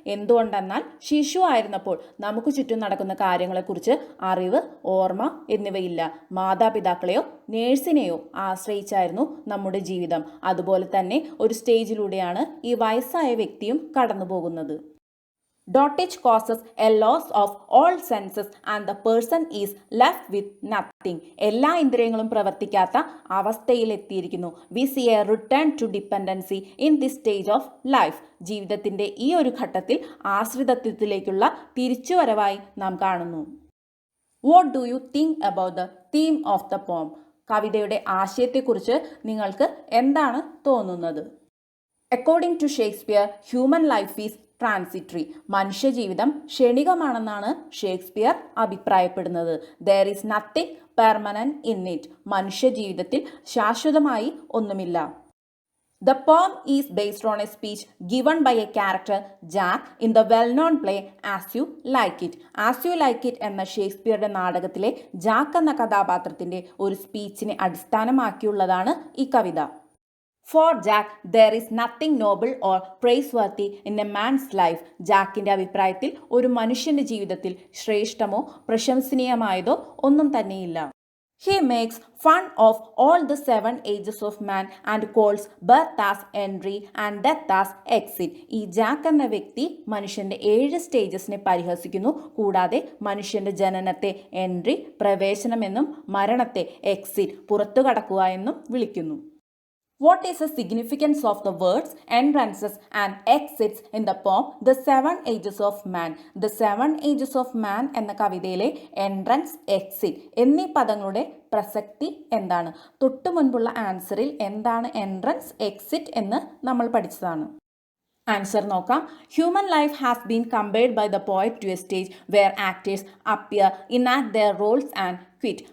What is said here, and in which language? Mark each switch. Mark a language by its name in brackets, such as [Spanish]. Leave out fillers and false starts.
[Malayalam] എന്തുകൊണ്ടെന്നാൽ ശിശു ആയിരുന്നപ്പോൾ നമുക്ക് ചുറ്റും നടക്കുന്ന കാര്യങ്ങളെക്കുറിച്ച് അറിവ്, ഓർമ്മ എന്നിവയില്ല. മാതാപിതാക്കളെയോ നേഴ്സിനെയോ ആശ്രയിച്ചായിരുന്നു നമ്മുടെ ജീവിതം. അതുപോലെ തന്നെ ഒരു സ്റ്റേജിലൂടെയാണ് ഈ വയസ്സായ വ്യക്തിയും കടന്നു പോകുന്നത്. [English] Dotage causes a loss of all senses and the person is left with nothing. [Malayalam] എല്ലാ ഇന്ദ്രിയങ്ങളും പ്രവർത്തിക്കാത്ത അവസ്ഥയിലെത്തിയിരിക്കുന്നു. [English] We see a return to dependency in this stage of life. [Malayalam] ജീവിതത്തിൻ്റെ ഈ ഒരു ഘട്ടത്തിൽ ആശ്രിതത്വത്തിലേക്കുള്ള തിരിച്ചുവരവായി നാം കാണുന്നു. [English] What do you think about the theme of the poem? [Malayalam] കവിതയുടെ ആശയത്തെക്കുറിച്ച് നിങ്ങൾക്ക് എന്താണ് തോന്നുന്നത്? [English] According to Shakespeare, human life is transitory. [Malayalam] മനുഷ്യജീവിതം ക്ഷണികമാണെന്നാണ് ഷേക്സ്പിയർ അഭിപ്രായപ്പെടുന്നത്. [English] There is nothing permanent in it. [Malayalam] മനുഷ്യജീവിതത്തിൽ ശാശ്വതമായി ഒന്നുമില്ല. [English] The poem is based on a speech given by a character Jack in the well-known play As You Like It. [Malayalam] As You Like It എന്ന ഷേക്സ്പിയറുടെ നാടകത്തിലെ Jack എന്ന കഥാപാത്രത്തിൻ്റെ ഒരു സ്പീച്ചിനെ അടിസ്ഥാനമാക്കിയുള്ളതാണ് ഈ കവിത. [English] For Jack, there is nothing noble or praiseworthy in a man's life. [Malayalam] ജാക്കിൻ്റെ അഭിപ്രായത്തിൽ ഒരു മനുഷ്യൻ്റെ ജീവിതത്തിൽ ശ്രേഷ്ഠമോ പ്രശംസനീയമായതോ ഒന്നും തന്നെയില്ല. [English] He makes fun of all the 7 ages of man and calls birth as entry and death as exit. [Malayalam] ഈ ജാക്ക് എന്ന വ്യക്തി മനുഷ്യൻ്റെ 7 സ്റ്റേജസിനെ പരിഹസിക്കുന്നു. കൂടാതെ മനുഷ്യൻ്റെ ജനനത്തെ എൻട്രി പ്രവേശനമെന്നും മരണത്തെ എക്സിറ്റ് പുറത്തു കടക്കുക എന്നും വിളിക്കുന്നു. [English] What is the significance of the words entrances and exits in the poem The 7 Ages of Man? [Malayalam] The 7 Ages of Man എന്ന കവിതയിലെ എൻട്രൻസ്, എക്സിറ്റ് എന്നീ പദങ്ങളുടെ പ്രസക്തി എന്താണ്? തൊട്ടു മുൻപുള്ള ആൻസറിൽ എന്താണ് എൻട്രൻസ്, എക്സിറ്റ് എന്ന് നമ്മൾ പഠിച്ചതാണ്. ആൻസർ നോക്കാം. [English] Human life has been compared by the poet to a stage where actors appear enact their roles and quit.